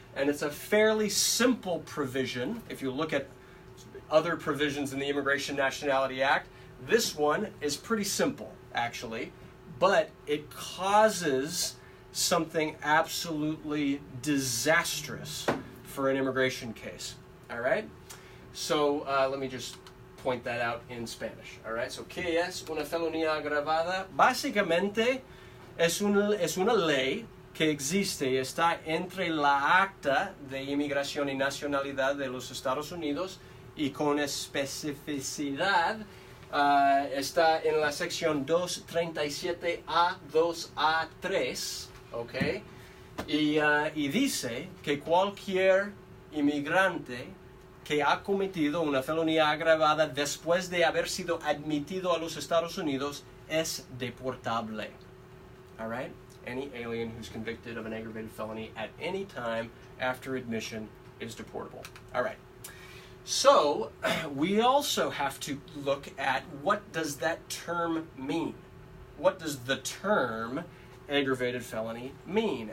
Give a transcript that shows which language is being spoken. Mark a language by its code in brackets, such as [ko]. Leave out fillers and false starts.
[en] And it's a fairly simple provision. If you look at other provisions in the Immigration Nationality Act, this one is pretty simple, actually, but it causes something absolutely disastrous for an immigration case, all right? So let me just point that out in Spanish, all right? [es] So, ¿qué es una felonía agravada? Básicamente es una ley que existe y está entre la Acta de Inmigración y Nacionalidad de los Estados Unidos y con especificidad está en la sección 237A2A3, ¿ok? Y dice que cualquier inmigrante que ha cometido una felonía agravada después de haber sido admitido a los Estados Unidos es deportable. [en] All right? Any alien who's convicted of an aggravated felony at any time after admission is deportable. All right. So, we also have to look at what does that term mean? What does the term aggravated felony mean?